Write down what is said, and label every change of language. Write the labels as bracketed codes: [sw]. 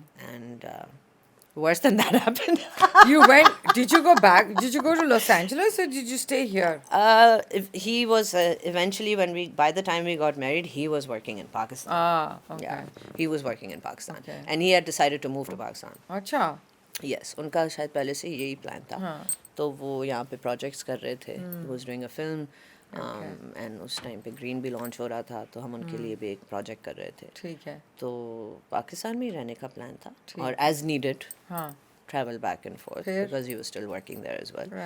[en] And worse than that happened. Did you go back? Did you go to Los Angeles or did you stay here? He was eventually, by the time we got married, he was working in Pakistan. Okay. Yeah, he was working in Pakistan. Okay. And he had decided to move to Pakistan. [ur] Acha. یس ان کا شاید پہلے سے یہی plan تھا. تو وہ یہاں پہ پروجیکٹس کر رہے تھے. [en] was doing a film and [ur] اس time پہ گرین بھی لانچ ہو رہا تھا تو ہم ان کے لیے بھی ایک پروجیکٹ کر رہے تھے. ٹھیک ہے. تو پاکستان میں ہی رہنے کا پلان تھا اور [en] As needed travel back and forth because he was still working there as well.